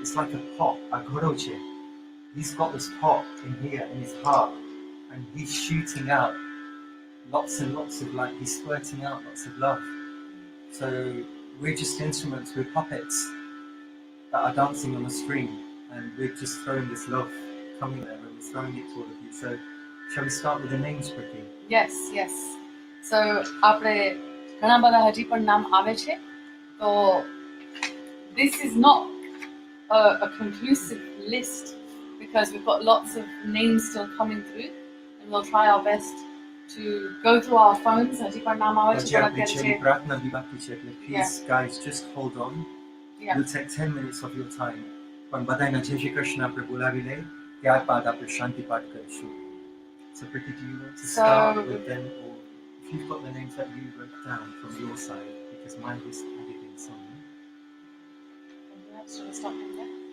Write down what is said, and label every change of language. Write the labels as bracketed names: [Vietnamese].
[English] It's like a pot, a goroche. He's got this pot in here, in his heart, and he's shooting out lots and lots of light. He's squirting out lots of love. So we're just instruments, we're puppets that are dancing on a string, and we're just throwing this love coming there, and we're throwing it to all of you. So shall we start with the names quickly? Yes. [Gujarati] So આપણે ઘણા બધા હજી પણ નામ આવે છે. [English] તો this is not a conclusive list because we've got lots of names still coming through, and we'll try our best to go through our phones. [Gujarati] હજી પણ નામ આવે છે હજી પણ આપણી અત્યારે છેલ્લી છે. પ્રાર્થના બી બાકી છે, એટલે [English] please guys just hold on. Yeah. We'll take 10 minutes of your time. [Gujarati] પણ બધાયના જય શ્રી કૃષ્ણ આપણે બોલાવી લઈ, ત્યારબાદ આપણે શાંતિ પાઠ કરીશું. [English] So Priti, do you want to start with them, or if you've got the names that you wrote down from your side, because mine was added in some. Should we start from there?